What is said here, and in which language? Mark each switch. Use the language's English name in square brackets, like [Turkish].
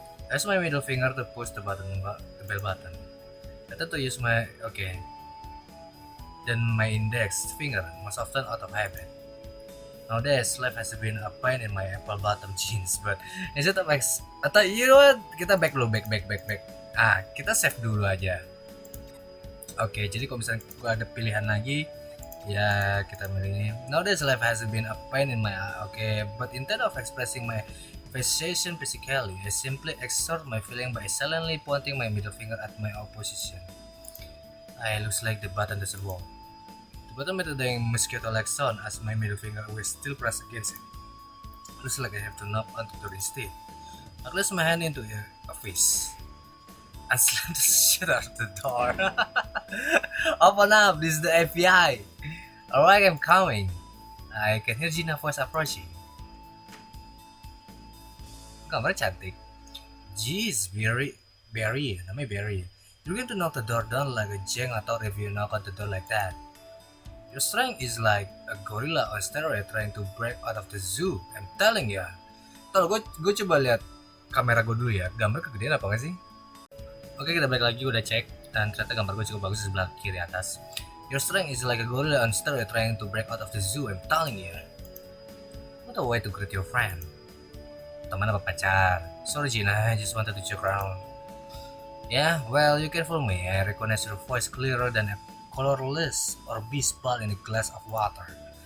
[English] I use my middle finger to push the bell button. I tend to use my then my index finger most often out of habit. Nowadays, life has been a pain in my apple bottom jeans, but instead of atau you know what, [Indonesian] kita back dulu, [English] back. [Indonesian] Kita save dulu aja. Oke, jadi kalau misalnya gua ada pilihan lagi, ya kita milih ini. [English] Nowadays, life has been a pain in my but instead of expressing my frustration physically, I simply exert my feeling by silently pointing my middle finger at my opposition. I looks like the button doesn't work. The button made a mosquito-like sound as my middle finger was still pressed against it. Looks like I have to knock on the door instead. I place my hand into a fist and slam the shit out of the door. Open up, this is the FBI. Alright, I'm coming. I can hear Gina's voice approaching. [Indonesian] Gambarnya cantik. Jeez, Barry, namanya Barry. [English] You're going to knock the door down like a jeng [Indonesian] atau [English] if you knock on the door like that. Your strength is like a gorilla on steroid trying to break out of the zoo. I'm telling ya. [Indonesian] Tuh, gue coba lihat kamera gue dulu ya. Gambar kegedean apa nggak sih? Oke, kita balik lagi, udah cek dan ternyata gambar gue cukup bagus di sebelah kiri atas. [English] Your strength is like a gorilla on steroid trying to break out of the zoo. I'm telling you. What a way to greet your friend. [Indonesian] Teman apa pacar? [English] Sorry Gina, I just wanted to joke around. Yeah, well, you can fool me. I recognize your voice clearer than a colorless or beast ball in a glass of water.